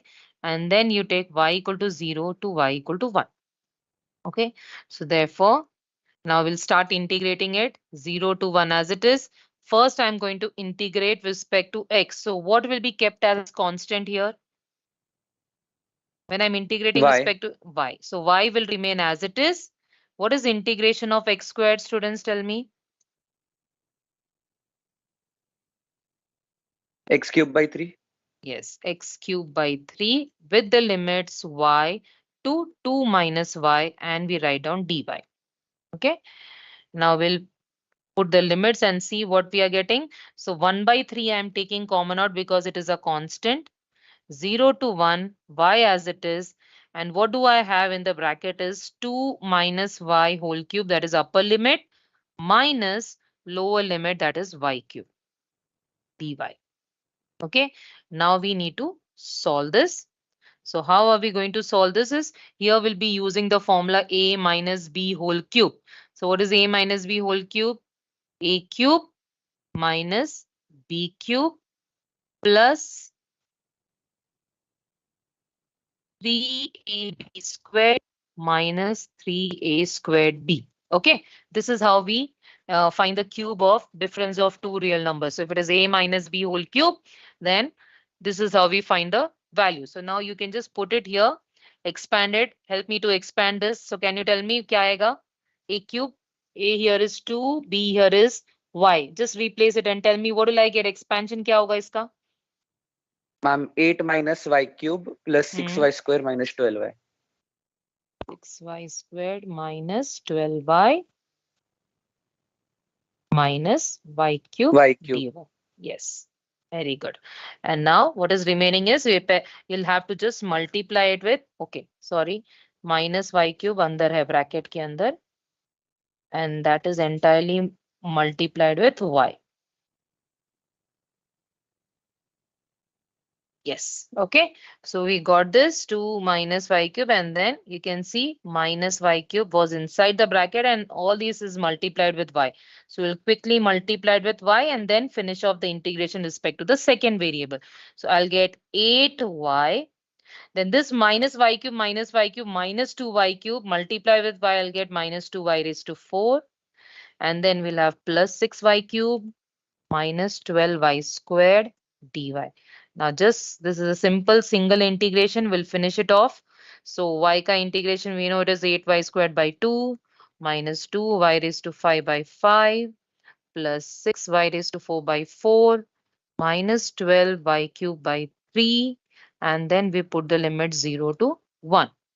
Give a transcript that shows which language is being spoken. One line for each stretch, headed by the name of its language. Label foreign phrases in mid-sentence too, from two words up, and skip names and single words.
English: And then you take y equal to 0 to y equal to 1. Okay, so therefore, now we'll start integrating it 0 to 1 as it is. First, I'm going to integrate with respect to x. So what will be kept as constant here? When I'm integrating with Y. respect to y. So y will remain as it is. What is integration of x squared, students? Tell me. X cube by 3. Yes, x cube by 3 with the limits y to 2 minus y and we write down dy. Okay. Now we'll put the limits and see what we are getting. So 1 by 3 I am taking common out because it is a constant. 0 to 1 y as it is. And what do I have in the bracket is 2 minus y whole cube, that is upper limit, minus lower limit, that is y cube dy. Okay, now we need to solve this. So how are we going to solve this? Is here we'll be using the formula a minus b whole cube. So what is a minus b whole cube? A cube minus b cube plus 3ab squared minus 3a squared b. Okay, this is how we find the cube of difference of two real numbers. So if it is a minus b whole cube, then this is how we find the value. So now you can just put it here, expand it. Help me to expand this. So can you tell me
Hindi: क्या आएगा?
English: A cube, a here is 2, b here is y. Just replace it and tell me what will I get?
Hindi: Expansion क्या होगा इसका?
English: Ma'am, 8 minus y cube plus 6y square minus 12y. 6y squared minus 12y minus y cube. Y cube. dy. Yes, very good. And now what is remaining is you'll have to just multiply it with, okay, sorry, minus y cube
Hindi: अंदर है bracket के अंदर,
English: and that is entirely multiplied with y. Yes, okay. So we got this 2 minus y cube and then you can see minus y cube was inside the bracket and all this is multiplied with y. So we'll quickly multiply it with y and then finish off the integration respect to the second variable. So I'll get 8y. Then this minus y cube minus 2y cube multiply with y, I'll get minus 2y raised to 4. And then we'll have plus 6y cube minus 12y squared dy. Now just this is a simple single integration. We'll finish it off. So y ka integration we know it is 8y squared by 2 minus 2y raised to 5 by 5 plus 6y raised to 4 by 4 minus 12y cube by 3 and then we put the limit 0 to 1.